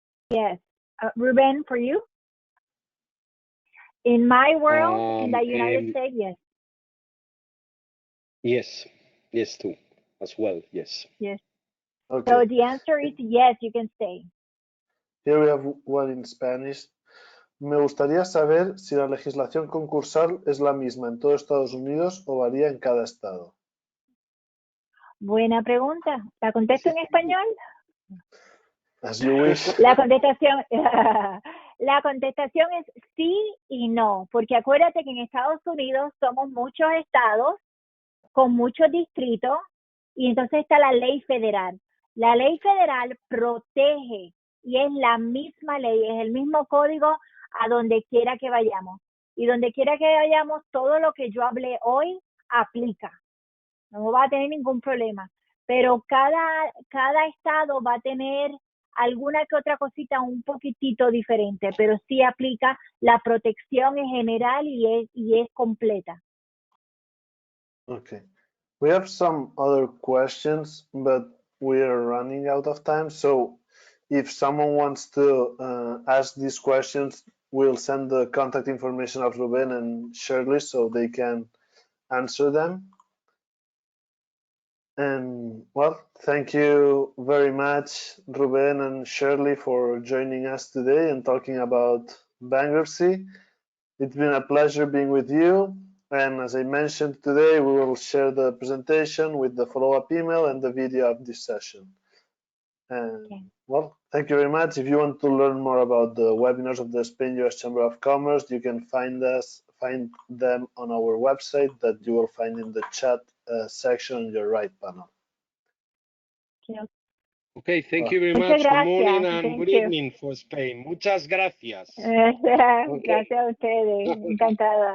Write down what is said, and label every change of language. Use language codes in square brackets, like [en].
[en] Yes. Rubén, for you? In my world, in the United States, yes. Yes, yes, too, as well, yes. Yes. Okay. So the answer is yes, you can stay. Here we have one in Spanish. [es] Me gustaría saber si la legislación concursal es la misma en todo Estados Unidos o varía en cada estado. Buena pregunta. ¿La contesto en español? [en] As you wish. [es] La contestación, la contestación es sí y no, porque acuérdate que en Estados Unidos somos muchos estados con muchos distritos y entonces está la ley federal. La ley federal protege y es la misma ley, es el mismo código a donde quiera que vayamos. Y donde quiera que vayamos, todo lo que yo hablé hoy aplica. No va a tener ningún problema. Pero cada estado va a tener alguna que otra cosita un poquitito diferente, pero sí aplica la protección en general y es completa. [en] Okay. We have some other questions, but we are running out of time. So if someone wants to ask these questions, we'll send the contact information of Rubén and Shirley so they can answer them. And well, thank you very much, Rubén and Shirley, for joining us today and talking about bankruptcy. It's been a pleasure being with you. And as I mentioned today, we will share the presentation with the follow-up email and the video of this session. And Okay. well, thank you very much. If you want to learn more about the webinars of the Spain-US Chamber of Commerce, you can find them on our website that you will find in the chat section on your right panel. Okay. Okay, thank you very much. Good morning and good evening for Spain. [es] Muchas gracias. Gracias a ustedes. Encantada.